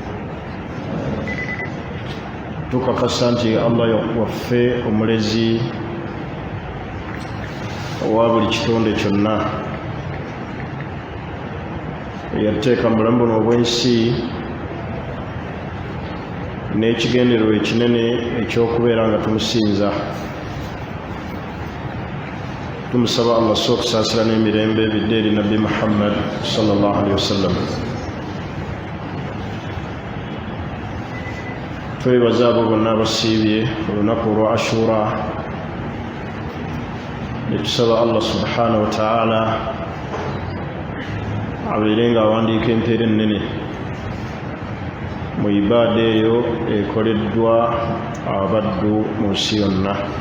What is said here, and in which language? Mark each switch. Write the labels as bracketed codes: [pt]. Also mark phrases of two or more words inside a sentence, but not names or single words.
[lg] Tukakasa nti Allah waffe omulezi owa buli kitonde kyonna eyateeka mu bulamu buno obw'ensi n'ekigendererwa ekinene eky'okubeera nga tumusinza. Tumusaba Allah okusaasira n'emirembe bidde eri Nabbi Muhammad [ar] صلى الله عليه وسلم. [lg] Twebaza abo bonna abasiibye olunaku olwa Ashura ne tusaba Allah [ar] سبحانه وتعالى [lg] abeere nga awandiika empeera ennene mu ibaada eyo ekoleddwa abaddu mu nsi yonna.